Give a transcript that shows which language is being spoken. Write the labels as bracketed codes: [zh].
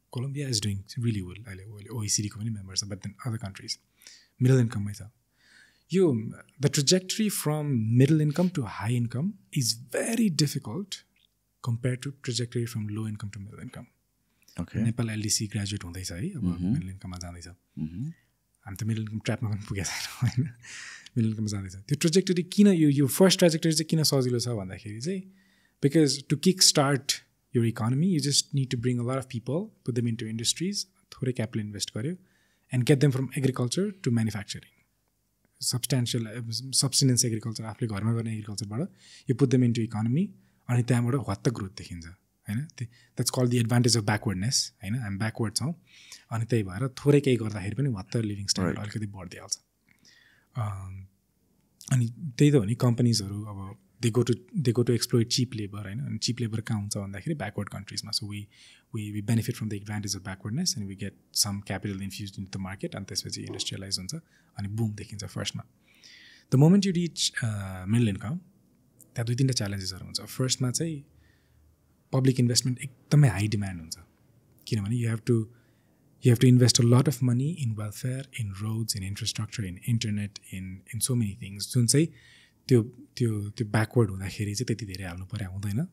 [en] Colombia is doing really well. OECD [ne] को पनि member छ, [en] but then other countries middle income [ne] मै छ. [en] यो the trajectory from middle income to high income is very difficult compared to trajectory from low income to middle income. Okay. [ne] Nepal LDC graduate हुँदैछ है, अब middle इन्कममा जाँदैछ. हामी त मिडल इन्कम ट्र्यापमा पनि पुगेको छैन होइन. मिडल इन्कममा जाँदैछ. त्यो ट्रेजेक्टरी किन यो फर्स्ट ट्रेजेक्टरी चाहिँ किन सजिलो छ भन्दाखेरि चाहिँ [en] Because to kickstart your economy, you just need to bring a lot of people, put them into industries, [ne] थोरै [en] capital invest गर्यो, and get them from agriculture to manufacturing. [ne] Subsistence agriculture, आफूले घरमा गर्ने एग्रिकल्चरबाट [en] you put them into economy, [ne] अनि त्यहाँबाट हत्त growth देखिन्छ हैन. [en] That's called the advantage of backwardness [ne] हैन. हामी backward छौँ अनि त्यही भएर थोरै केही गर्दाखेरि पनि हत्त लिभिङ स्ट्यान्डर्ड अलिकति बढ्दै हाल्छ. अनि त्यही त हो नि, कम्पनीजहरू अब [en] they go to exploit cheap labor [ne] हैन. अनि cheap labor कहाँ हुन्छ भन्दाखेरि backward countries मा. [en] So we benefit from the advantage of backwardness and we get some capital infused into the market and [ne] त्यसपछि industrialize हुन्छ अनि boom देखिन्छ फर्स्टमा. [en] The moment you reach middle income, [ne] त्यहाँ 2-3 च्यालेन्जेसहरू हुन्छ. फर्स्टमा चाहिँ [en] public investment एकदमै high demand हुन्छ, किनभने you have to invest a lot of money in welfare, in roads, in infrastructure, in internet, in so many things, [ne] जुन चाहिँ त्यो ब्याकवर्ड हुँदाखेरि चाहिँ त्यति धेरै हाल्नु पर्यो हुँदैन.